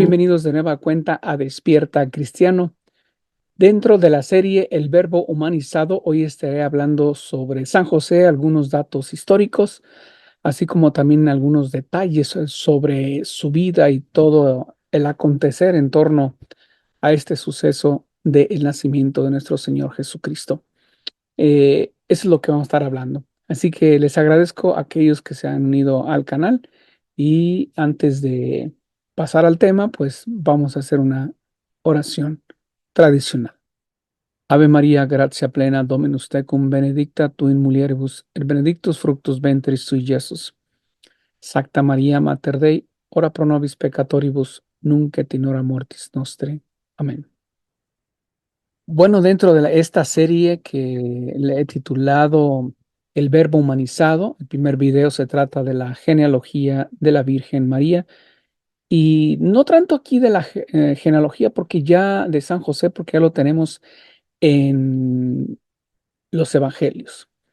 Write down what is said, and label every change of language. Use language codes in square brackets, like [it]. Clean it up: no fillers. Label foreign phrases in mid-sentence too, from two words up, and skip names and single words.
[es] Bienvenidos de nueva cuenta a Despierta Cristiano. Dentro de la serie El Verbo Humanizado, hoy estaré hablando sobre San José, algunos datos históricos, así como también algunos detalles sobre su vida y todo el acontecer en torno a este suceso del nacimiento de nuestro Señor Jesucristo. Eso es lo que vamos a estar hablando. Así que les agradezco a aquellos que se han unido al canal y antes de pasar al tema, pues vamos a hacer una oración tradicional. [la] Ave María, gratia plena, Dominus tecum, benedicta tu in mulieribus, et benedictus fructus ventris tui, Iesus. Sacta María, Mater Dei, ora pro nobis peccatoribus, nunc et in hora mortis nostre. [es] Amén. Bueno, dentro de esta serie que le he titulado El Verbo Humanizado, el primer video se trata de la genealogía de la Virgen María y no tanto aquí de la genealogía porque ya de San José, porque ya lo tenemos en los evangelios.